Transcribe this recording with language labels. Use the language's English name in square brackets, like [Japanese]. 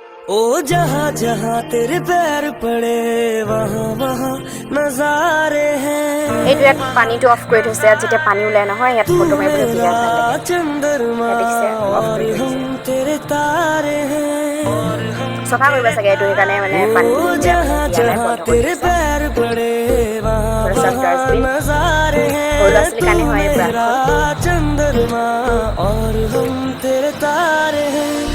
[Hindi] ओ जहाँ जहाँ तेरे पैर पड़े वहाँ वहाँ नजारे हैं। [Assamese] এইটো ইয়াত পানীটো অফ কৰি থৈছে। ইয়াত যেতিয়া পানী ওলাই নহয়, ইয়াত ফটো মাৰিবলৈ বিৰাট ভাল লাগে। [Hindi] चंद्रमा और हम तेरे तारे हैं। [Assamese] চফা কৰিব চাগে এইটো, সেইকাৰণে মানে পানী [Hindi] जहाँ जहाँ तेरे पैर पड़े वहाँ वहाँ नजारे हैं। तेरा चंद्रमा और हम तेरे तारे हैं।